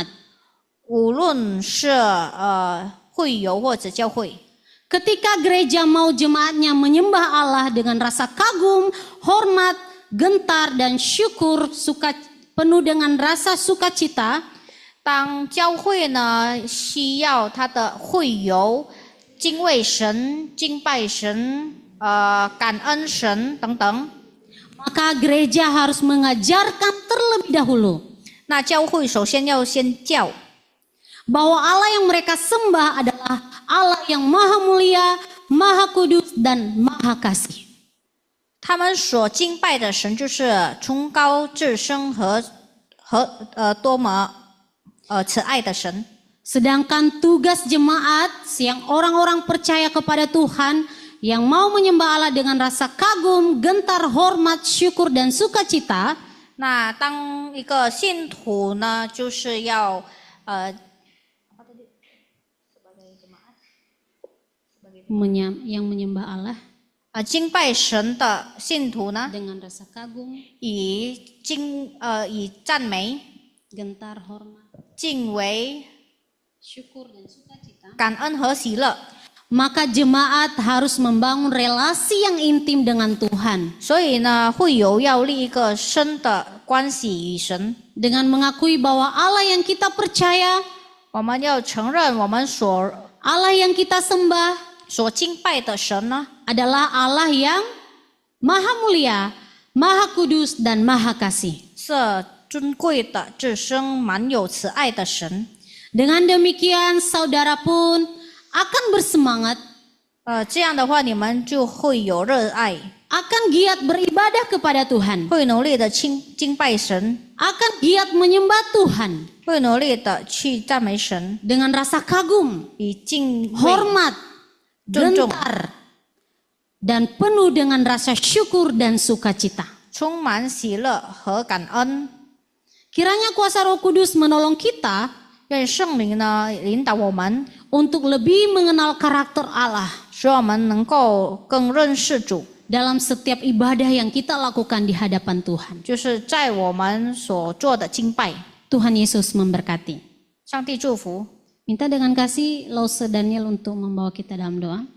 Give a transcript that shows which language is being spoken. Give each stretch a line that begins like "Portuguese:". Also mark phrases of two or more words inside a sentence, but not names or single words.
Chinese: 无论是会友或者教会。
Indonesian: Ketika gereja mau jemaatnya menyembah Allah dengan rasa kagum, hormat, gentar, dan syukur, penuh dengan rasa sukacita,
Chinese: 当教会呢需要他的会友敬畏神、敬拜神、感恩神等等，
Indonesian: maka gereja harus mengajarkan terlebih dahulu
Chinese: 那教会首先要先教
Indonesian: bahwa Allah yang mereka sembah adalah Allah yang maha mulia, maha kudus, dan maha kasih.
Chinese: 他们所敬拜的神就是崇高至圣和多么慈爱的神。
Indonesian: Sedangkan tugas jemaat yang orang-orang percaya kepada Tuhan, yang mau menyembah Allah dengan rasa kagum, gentar, hormat, syukur, dan sukacita,
Chinese: 那当一个信徒呢，就是要
Indonesian: yang menyembah Allah
Chinese: 敬拜神的信徒呢，
Indonesian: dengan rasa kagum,
Chinese: 以赞美、
Indonesian: gentar, hormat,
Chinese: 敬畏、
Indonesian: syukur, dan sukacita,
Chinese: 感恩和喜乐。
Indonesian: maka jemaat harus membangun relasi yang intim dengan Tuhan
Chinese: 所以呢，会友要立一个深的关系与神。
Indonesian: dengan mengakui bahwa Allah yang kita percaya,
Chinese: 我们要承认我们所
Indonesian: Allah yang kita sembah
Chinese: 敬拜的神呢，
Indonesian: adalah Allah yang maha mulia, maha kudus, dan maha kasih.
Chinese: 是尊贵的、至圣、满有慈爱的神。
Indonesian: Dengan demikian saudara pun akan bersemangat,
Chinese: 这样的话你们就会有热爱，
Indonesian: akan giat beribadah kepada Tuhan,
Chinese: 会努力的敬拜神，
Indonesian: akan giat menyembah Tuhan
Chinese: 会努力的去赞美神，
Indonesian: dengan rasa kagum,
Chinese: 以敬畏、
Indonesian: hormat,
Chinese: 尊重、
Indonesian: gentar, dan penuh dengan rasa syukur dan sukacita.
Chinese: 充满喜乐和感恩。
Indonesian: Kiranya kuasa Roh Kudus menolong kita
Chinese: 愿圣灵呢引导我们，
Indonesian: untuk lebih mengenal karakter Allah
Chinese: 使我们能够更认识主，
Indonesian: dalam setiap ibadah yang kita lakukan di hadapan Tuhan.
Chinese: 就是在我们所做的敬拜。
Indonesian: Tuhan Yesus memberkati.
Chinese: 上帝祝福。
Indonesian: Minta dengan kasih Lause Daniel untuk membawa kita dalam doa.